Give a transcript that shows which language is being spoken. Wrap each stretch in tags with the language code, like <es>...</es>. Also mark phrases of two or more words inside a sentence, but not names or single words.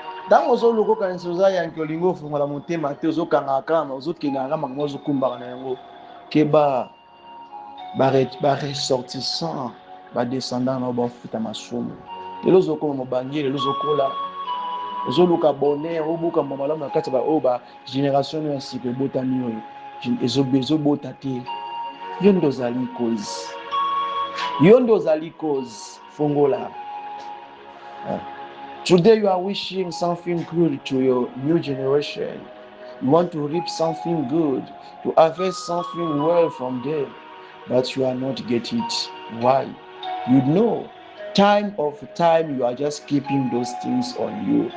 <ln>Tango zo loko kanisa oza yanki olingi ofungola motema te ozokanga kama ozokenganga makambo ozokumbaka na yango ke baressortissant badescendant na bafuta masumu lelo ozokoma mobangi lelo ozokola ozoluka bonheur obuka malamu na kati ya baoyo bagénération oyo ya sika ebotami oyo ezobota te yo nde ozali cause fongola.</ln> <en>Today you are wishing something good to your new generation. You want to reap something good, to harvest something well from them, but you are not getting it. Why? You know, time of time you are just keeping those things on you.</en>